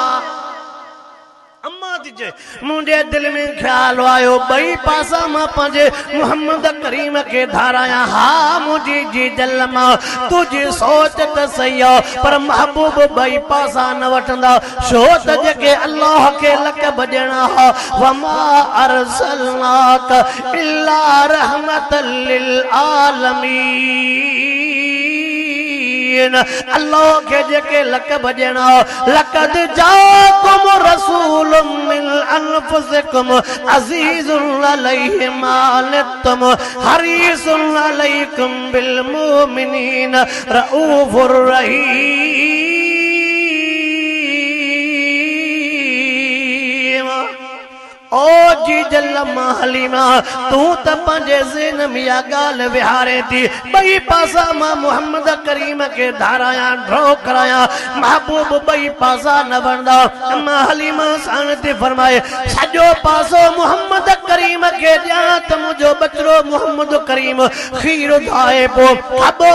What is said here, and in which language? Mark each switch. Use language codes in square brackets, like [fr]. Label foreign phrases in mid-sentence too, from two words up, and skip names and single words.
[sd] अम्मा थी चए मुंहिंजे दिलि में ख़्याल आयो ॿई पासा मां पंहिंजे मोहम्मद करीम खे धारायां हा मुंहिंजी जी दिलि मां तुंहिंजी सोच त सही आहे पर महबूब ॿई पासा न वठंदा छो त जेके अल्लाह खे लक़ब ॾियणा हा [ar] وما أرسلناك إلا رحمة للعالمين [sd] अल्लाह के जेके लक़ब ॾियणा [ar] لقد جاءكم رسول من أنفسكم عزيز عليه ما عنتم حريص عليكم بالمؤمنين رءوف رحيم [sd] ओ जी जल्लमा हलीमा तू त पंहिंजे ज़हन में इहा ॻाल्हि विहारे थी ॿई पासा मां मोहम्मद करीम खे धारायां ड्रो करायां महबूब ॿई पासा न वणंदा अम्मा हलीमा साण थी फरमाए सॼो पासो मोहम्मद करीम खे ॾियां त मुंहिंजो बचड़ो मोहम्मद करीम खीर धाए पोइ खबो